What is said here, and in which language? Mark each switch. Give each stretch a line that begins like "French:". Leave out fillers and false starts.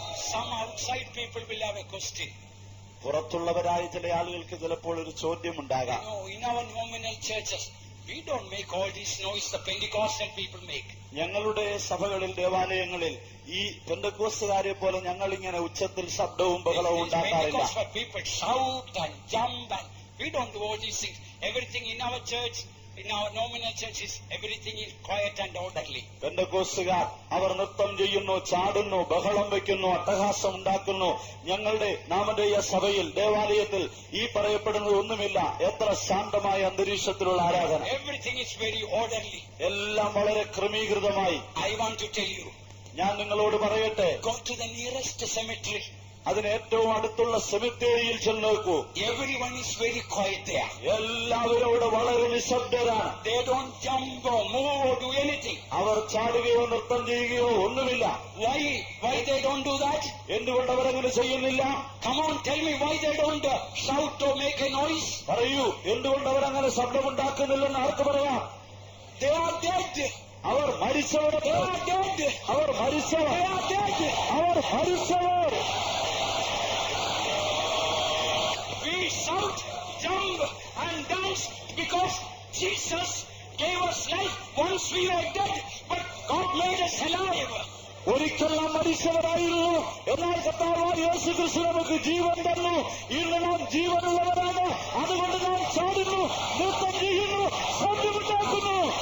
English: Some outside people will have a question.
Malayalam: പുറത്തുള്ളവരായ ചില ആളുകൾക്ക് ചിലപ്പോൾ ഒരു ചോദ്യമുണ്ടാകാം.
English: In our nominal churches, we don't make all this noise the Pentecostal people make.
Malayalam: ഞങ്ങളുടെ സഭകളിൽ, ദേവാലയങ്ങളിൽ ഈ പെന്തക്കോസ്തുകാരെ പോലെ ഞങ്ങൾ ഇങ്ങനെ ഉച്ചത്തിൽ ശബ്ദവും ബഹളവും ഉണ്ടാക്കാറില്ല.
English: Pentecostal people shout and jump and we don't do all these things. Everything in our church In our nominal churches, everything is quiet and orderly.
Malayalam: പെന്തക്കോസ്തുകാർ അവർ നൃത്തം ചെയ്യുന്നു, ചാടുന്നു, ബഹളം വയ്ക്കുന്നു, അട്ടഹാസം ഉണ്ടാക്കുന്നു. ഞങ്ങളുടെ നാമധേയ സഭയിൽ, ദേവാലയത്തിൽ ഈ പറയപ്പെടുന്നത് ഒന്നുമില്ല. എത്ര ശാന്തമായ അന്തരീക്ഷത്തിലുള്ള ആരാധന.
English: Everything is very orderly.
Malayalam: എല്ലാം വളരെ ക്രമീകൃതമായി.
English: I want to tell you,
Malayalam: ഞാൻ നിങ്ങളോട് പറയട്ടെ,
English: go to the nearest cemetery.
Malayalam: അതിന് ഏറ്റവും അടുത്തുള്ള സെമിത്തേരിയിൽ ചെന്ന് നോക്കൂ.
English: Everyone is very quiet there.
Malayalam: എല്ലാവരും അവിടെ വളരെ നിശബ്ദരാണ്.
English: They don't jump or move or do anything.
Malayalam: അവർ ചാടുകയോ നൃത്തം ചെയ്യുകയോ ഒന്നുമില്ല.
English: Why they don't do that?
Malayalam: എന്തുകൊണ്ട് അവരങ്ങനെ ചെയ്യുന്നില്ല?
English: Come on, tell me why they don't shout or make a noise.
Malayalam: പറയൂ, എന്തുകൊണ്ട് അവരങ്ങനെ ശബ്ദമുണ്ടാക്കുന്നില്ലെന്ന് ആർക്ക് പറയാം?
English: They are dead.
Malayalam: അവർ മരിച്ചവർ.
English: They are dead.
Malayalam: അവർ മരിച്ചവർ.
English: They are dead.
Malayalam: അവർ മരിച്ചവർ.
English: We shout, jump and dance because Jesus gave us life. Once we were dead, but God made us alive.
Malayalam: ഒരിക്കൽ നാം മരിച്ചവരായിരുന്നു, എന്നാൽ കർത്താവായ യേശു ക്രിസ്തു നമുക്ക് ജീവൻ തന്നു. ഇന്ന് നാം ജീവനുള്ളവരാണ്. അതുകൊണ്ട് നാം ചാടുന്നു, നൃത്തം ചെയ്യുന്നു, ശബ്ദമുണ്ടാക്കുന്നു.